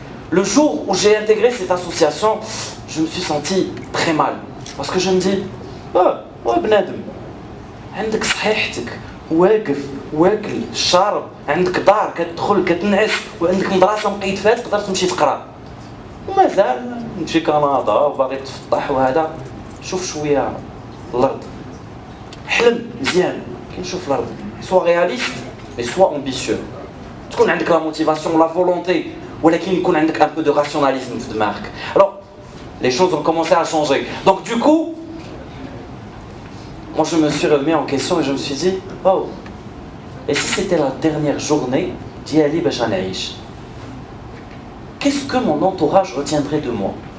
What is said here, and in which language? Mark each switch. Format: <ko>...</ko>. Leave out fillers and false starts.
<fr>Le jour où j'ai intégré cette association, je me suis senti très mal. Parce que je me dis, oh,</fr> <ar>بنادم عندك صحيحتك واقف واكل شارب عندك دار كتدخل كتنعس وعندك مدرسه مقيد فيها تقدر تمشي تقرا ومازال نمشي كندا وباغي تفطح وهذا شوف شويه الارض حلم مزيان كي نشوف الارض سوا رياليست مي سوا امبيسيو تكون عندك لا موتيفاسيون لا فولونتي ولكن يكون عندك</ar> <fr>un peu de rationalisme</fr> <ar>في دماغك.</ar> <fr>Alors les choses ont commencé à changer. Donc du coup, moi je me suis remis en question et je me suis dit, oh, et si c'était la dernière journée d'Yali Bachanaïch, qu'est-ce que mon entourage retiendrait de moi?</fr>